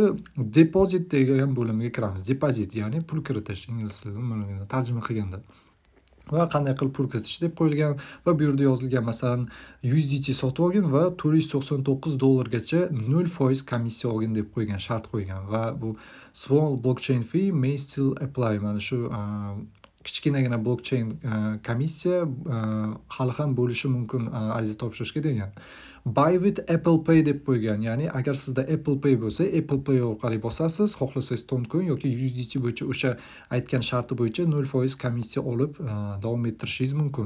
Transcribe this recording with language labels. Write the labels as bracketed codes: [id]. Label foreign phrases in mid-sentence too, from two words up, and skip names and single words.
[uz] Deposit degan bo'limiga kiramiz. Deposit, ya'ni pul kiritish, ingliz tilida tarjima qilganda. Va qanday qilib pul kiritish deb qo'yilgan va bu yerda yozilgan, masalan, USDT sotib olgin va $499 0% komissiya olgin deb qo'ygan, shart qo'ygan va bu [en] small blockchain fee may still apply. [uz] Mana shu kichkinagina blockchain komissiya hali ham bo'lishi mumkin ariza topshirishga degan. [en] Buy with Apple Pay [uz] deb qo'ygan. Ya'ni agar sizda Apple Pay bo'lsa, Apple Pay orqali bosasiz, xohlasangiz Toncoin yoki USDT bo'yicha o'sha aytgan sharti bo'yicha 0% komissiya olib davom ettirishingiz mumkin.